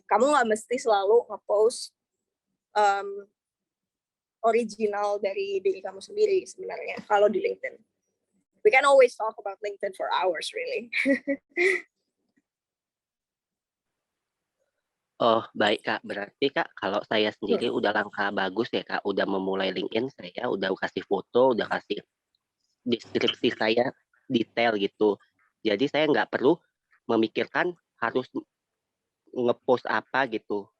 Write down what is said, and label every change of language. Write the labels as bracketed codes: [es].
[id] Kamu nggak mesti selalu nge-post original dari diri kamu sendiri sebenarnya kalau di LinkedIn. [en] We can always talk about LinkedIn for hours really. [id] Oh, baik Kak. Berarti Kak, kalau saya sendiri udah langkah bagus ya Kak, udah memulai LinkedIn, saya udah kasih foto, udah kasih deskripsi saya detail gitu. Jadi saya nggak perlu memikirkan harus ngepost apa gitu.